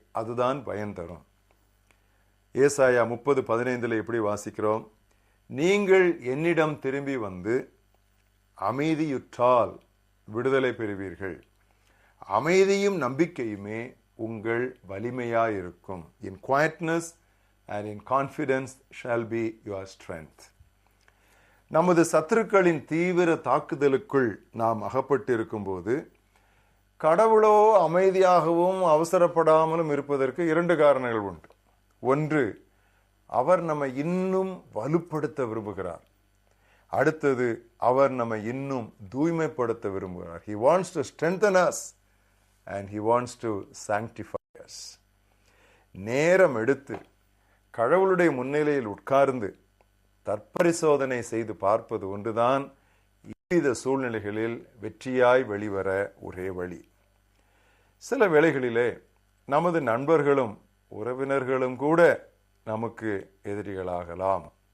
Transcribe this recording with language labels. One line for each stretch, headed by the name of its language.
Tamil: அதுதான் பயன் தரும். ஏசாயா 30:15 எப்படி வாசிக்கிறோம்? நீங்கள் என்னிடம் திரும்பி வந்து அமைதியுற்றால் விடுதலை பெறுவீர்கள். அமைதியும் நம்பிக்கையுமே உங்கள் வலிமையாயிருக்கும்.
English: In quietness and in confidence shall be your strength.
Tamil: நமது சத்துருக்களின் தீவிர தாக்குதலுக்குள் நாம் அகப்பட்டிருக்கும் போது கடவுளோ அமைதியாகவும் அவசரப்படாமலும் இருப்பதற்கு 2 காரணங்கள் உண்டு. ஒன்று, அவர் நம்மை இன்னும் வலுப்படுத்த விரும்புகிறார். அடுத்தது, அவர் நம்மை இன்னும் தூய்மைப்படுத்த விரும்புகிறார்.
English: He wants to strengthen us and he wants to sanctify us.
Tamil: நேரம் எடுத்து கடவுளுடைய முன்னிலையில் உட்கார்ந்து தற்பரிசோதனை செய்து பார்ப்பது ஒன்றுதான் இவ்வித சூழ்நிலைகளில் வெற்றியாய் வெளிவர ஒரே வழி. சில வேளைகளிலே நமது நண்பர்களும் உறவினர்களும் கூட நமக்கு எதிரிகளாகலாம்.